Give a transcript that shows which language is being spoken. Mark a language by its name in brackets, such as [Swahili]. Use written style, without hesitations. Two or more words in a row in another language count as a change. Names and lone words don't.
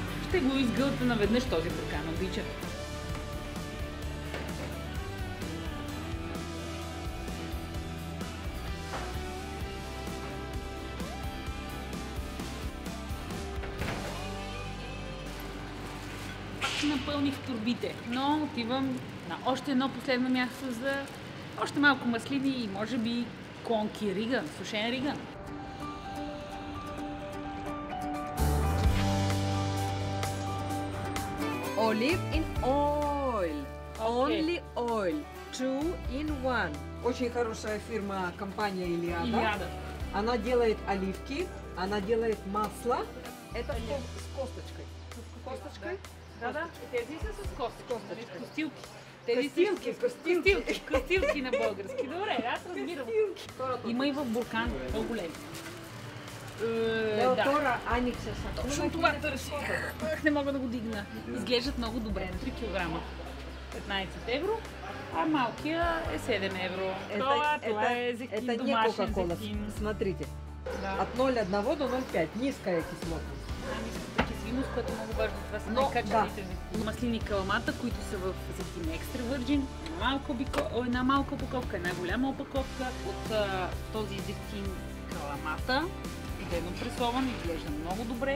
[Bulgarian] Ще го изгълта наведнъж този буркан, обичам. Напълних турбите, но отивам на още едно последно място за още малко маслини и може би конки риган, сушен риган. [English] Olive in oil. [Bulgarian] Окей. [English] Only oil. 2 in 1. [Russian] Очень хорошая фирма, компания Илиада. Илиада. Она делает оливки, она делает масло. Это с косточкой. Косточкой? [Bulgarian] Да. Тези са с косточки. Костилки. Костилки. Костилки на български. Добре, аз разбирам. Има и в буркан, много големи. Да. Тора Аникса. Точно това търси. Не мога да го дигна. Изглеждат много добре на 3 кг. 15 евро, а малкия е 7 евро. Това е зехтин, [Russian] это не [Bulgarian] домашен Кока-Кола. зехтин. [Russian] Смотрите. [Bulgarian] Да. [Russian] От 0,1 до 0,5. Низкая кислотность. [Bulgarian] Ниската киселинност, което е много важно. Това са Но, най-качествените зехтини. Маслини каламата, които са в зехтин [English] extra virgin. [Bulgarian] Една малка опаковка, една голяма опаковка от този зехтин каламата. Идеално пресован, изглежда много добре.